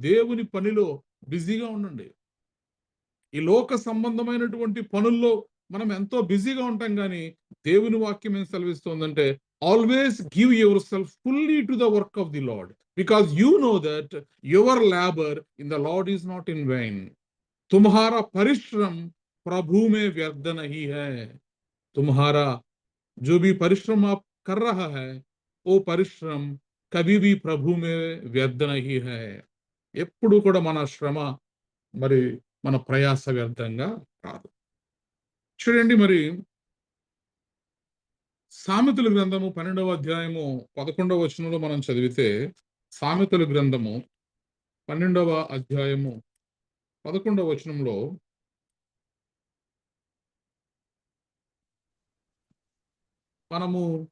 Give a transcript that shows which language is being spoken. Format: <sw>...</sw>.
<te>దేవుని పనిలో బిజీగా ఉండండి. ఈ లోక సంబంధమైనటువంటి పనుల్లో మనం ఎంతో బిజీగా ఉంటాం గానీ దేవుని వాక్యం ఏం సెలవిస్తోందంటే</te> <en>Always give your self fully to the work of the Lord because you know that your labour in the Lord is not in vain.</en> <hi>तुम्हारा परिश्रम प्रभु में व्यर्थ नहीं है. तुम्हारा जो भी परिश्रम आप कर रहा है वो परिश्रम कभी भी ప్రభు में వ్యర్థ नहीं है.</hi> <te>ఎప్పుడు కూడా మన శ్రమ మరి మన ప్రయాస వ్యర్థంగా కాదు. చూడండి మరి సామెతల గ్రంథము 12వ అధ్యాయము 11వ వచనంలో మనం చదివితే సామెతల గ్రంథము 12వ అధ్యాయము 11వ వచనంలో మనము</te>